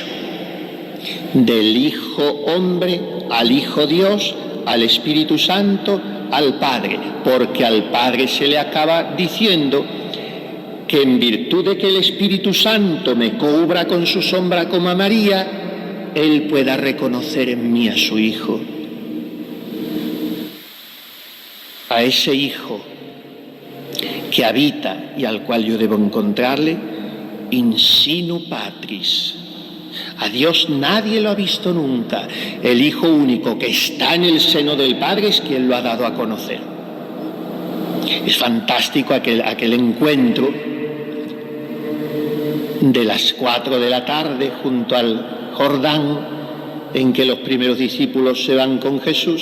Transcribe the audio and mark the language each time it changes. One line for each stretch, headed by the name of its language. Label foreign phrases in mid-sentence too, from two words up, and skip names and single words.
Spanish: Del Hijo hombre al Hijo Dios, al Espíritu Santo, al Padre, porque al Padre se le acaba diciendo que en virtud de que el Espíritu Santo me cubra con su sombra como a María, Él pueda reconocer en mí a su Hijo. A ese Hijo que habita y al cual yo debo encontrarle
Latin: in sinu patris.
Spanish: A Dios nadie lo ha visto nunca. El Hijo único que está en el seno del Padre es quien lo ha dado a conocer. Es fantástico aquel encuentro de las 4 de la tarde junto al Jordán, en que los primeros discípulos se van con Jesús.